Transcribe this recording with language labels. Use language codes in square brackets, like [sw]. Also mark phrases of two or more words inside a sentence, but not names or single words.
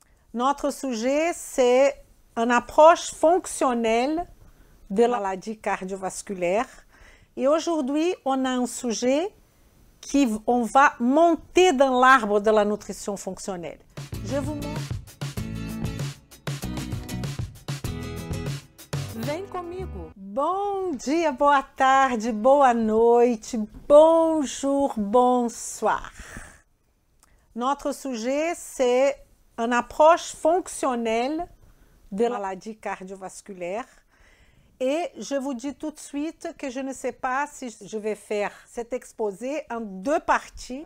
[fr] Notre sujet, c'est une approche fonctionnelle de la maladie cardiovasculaire. Et aujourd'hui, on a un sujet on va monter dans l'arbre de la nutrition fonctionnelle. Je vous montre. [pt] Vem comigo. Bom dia, boa tarde, boa noite, [fr] bonjour, bonsoir. Notre sujet, c'est une approche fonctionnelle de la maladie cardiovasculaire. Et je vous dis tout de suite que je ne sais pas si je vais faire cet exposé en deux parties.